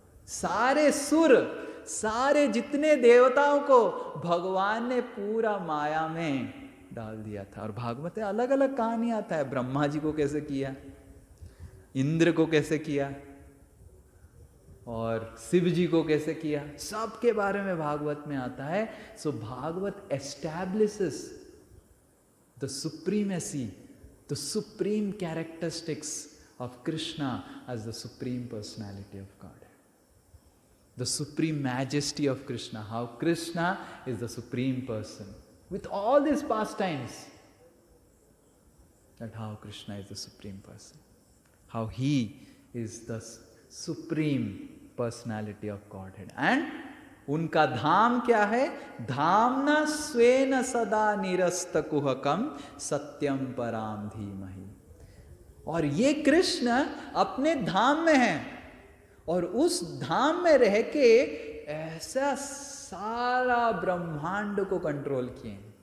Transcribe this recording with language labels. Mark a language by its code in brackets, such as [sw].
[hi] सारे सुर, सारे जितने देवताओं को भगवान ने पूरा माया में डाल दिया था। और भागवत में अलग अलग कहानी आता है, ब्रह्मा जी को कैसे किया, इंद्र को कैसे किया, और शिव जी को कैसे किया, सबके बारे में भागवत में आता है। [en] So Bhagavat establishes the supremacy, the supreme characteristics of Krishna as the supreme personality of God, the supreme majesty of Krishna, how Krishna is the supreme person with all these pastimes, that how Krishna is the supreme person, how he is the supreme personality of Godhead. [hi] And उनका धाम क्या है, धामना स्वेन सदा निरस्त कुहकम सत्यम पराम धीमहि। और ये कृष्ण अपने धाम में है, और उस धाम में रह के ऐसा सारा ब्रह्मांड को कंट्रोल किए।